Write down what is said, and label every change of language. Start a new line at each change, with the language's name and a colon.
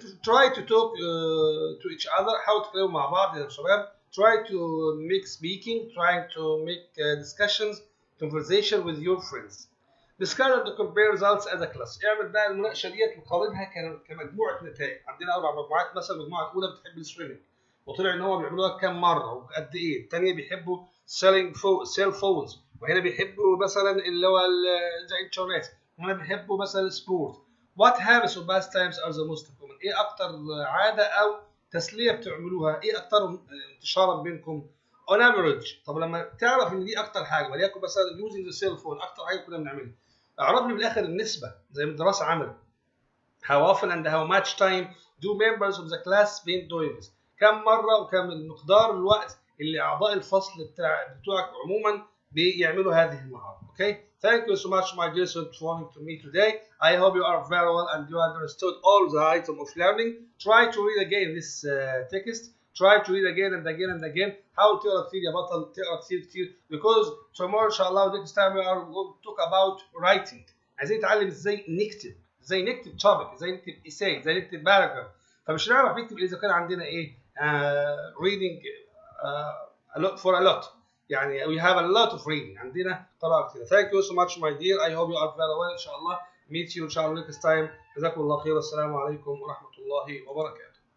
English: try to talk to each other.
Arabic: حاولوا تتكلموا مع بعض يا شباب.
English: Try to make speaking, trying to make discussions, conversation with your friends. Discuss and compare results as a class.
Arabic: اعمل بقى المناقشه ديت وقارنها كمجموعه نتائج. عندنا 4 مجموعات، مثلا المجموعه الاولى بتحب السويمنج وطلع ان هو بيعملوها كام مره وقد ايه. الثانيه بيحبوا سيل فونز، وهنا بيحبوا مثلا اللي هو الانترنت، وهنا بيحبوا مثلا السبورت.
English: What habits or pastimes are the most common؟
Arabic: ايه اكتر عاده او تسليه بتعملوها؟ ايه اكتر انتشارا بينكم؟
English: on average.
Arabic: طب لما تعرف ان دي اكتر حاجه، وليكن مثلا
English: using the cell phone
Arabic: اكتر حاجه كنا بنعملها، اعرف لي بالاخر النسبه زي ما الدراسه عملت.
English: how often and how much time do members of the class spend doing this؟
Arabic: كم مره وكم مقدار الوقت اللي اعضاء الفصل بتوعك عموما بيعملوا هذه المهاره.
English: Okay, thank you so much my dear students for coming to me today. I hope you are very well and you understood all the item of learning. Try to read again this text. Try to read again and again and again.
Arabic: حاول تقرا كتير يا بطل، تقرا كتير
English: because tomorrow
Arabic: ان شاء الله
English: next time we are going to talk about writing.
Arabic: عايزين نتعلم ازاي نكتب، ازاي نكتب topic، ازاي نكتب essay، ازاي نكتب paragraph. فمش هنعرف نكتب اذا كان عندنا ايه
English: reading a lot for a lot.
Arabic: يعني
English: we have a lot of reading،
Arabic: عندنا قراءة كتير.
English: Thank you so much my dear. I hope you are very well.
Arabic: ان شاء الله
English: meet you ان شاء الله next time.
Arabic: جزاكم الله خير. السلام عليكم ورحمة الله وبركاته.